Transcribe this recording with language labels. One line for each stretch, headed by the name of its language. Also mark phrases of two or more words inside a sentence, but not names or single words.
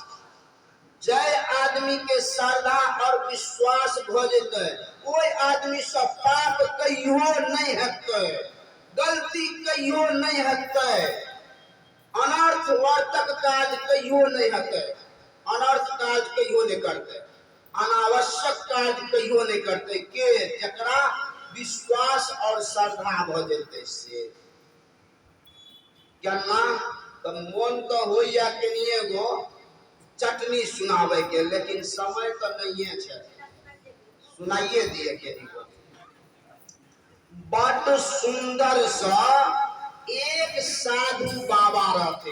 Maithili: जय आदमी के श्रद्धा और विश्वास भ जेतै कोई आदमी से पाप कहियो नहीं हेतै, गलती कहियो नहीं हेतै, अनर्थ वर्तक काज कहियो नहीं हेतै, अनर्थ काज कहियो नहीं करते, अनावश्यक काज कहियो नहीं करते। के जकरा विश्वास और श्रद्धा भ जेतै से। केना? तो मन तो होइया कनिए गो चटनी सुनावे के, लेकिन समय तो नहीं है, सुनाइए दिए के। बड़ सुंदर सा एक साधु बाबा रहते।